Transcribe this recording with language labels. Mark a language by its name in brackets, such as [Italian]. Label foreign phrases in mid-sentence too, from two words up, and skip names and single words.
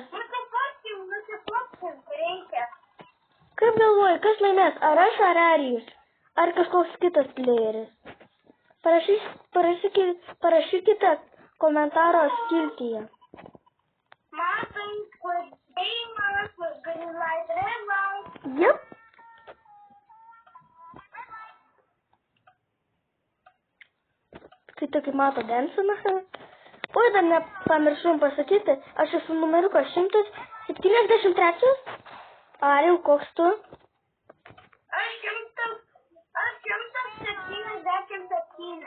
[Lithuanian] Nusiplaksim, reikia. Kaip galvojat, kas laimės? Ar aš, ar Arijus? Ar kažkoks kitas playeris? Parašykite komentaro skiltyje. Matai, kur dėjimas, [English] green light, red light. [Lithuanian] Jep. Tai kaip mato Densina. Oi, dar nepamiršom pasakyti, aš esu numeriukas 173. Arijau, koks tu? Aš 177.